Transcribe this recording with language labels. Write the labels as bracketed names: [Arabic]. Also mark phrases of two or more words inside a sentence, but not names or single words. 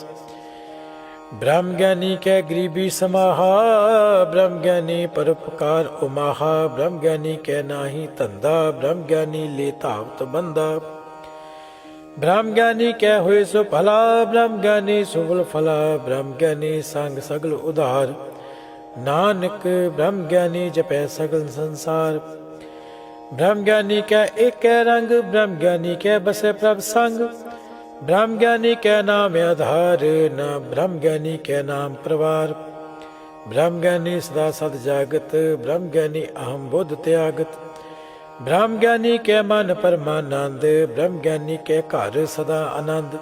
[Hindi] ब्रह्म ज्ञानी के गरीबी समाहा, ब्रह्म ज्ञानी परोपकार उमाहा, ब्रह्म ज्ञानी के नाही धंधा, ब्रह्म ज्ञानी ले धावत बंदा। ब्रह्म ज्ञानी के हुए सो भला, ब्रह्म ज्ञानी सुबल फला, ब्रह्म ज्ञानी संग सगल उधार, नानक ब्रह्म ज्ञानी जपै सगल संसार। ब्रह्म ज्ञानी के एक रंग, ब्रह्म ज्ञानी के बसे प्रभ संग, ब्रह्म ज्ञानी के नाम आधार, न ब्रह्म ज्ञानी के नाम प्रवार। ब्रह्म ज्ञानी सदा सद जागत, ब्रह्म ज्ञानी अहम बुद्ध त्यागत, ब्रह्म ज्ञानी के मन परमानंद, ब्रह्म ज्ञानी के घर सदा आनंद।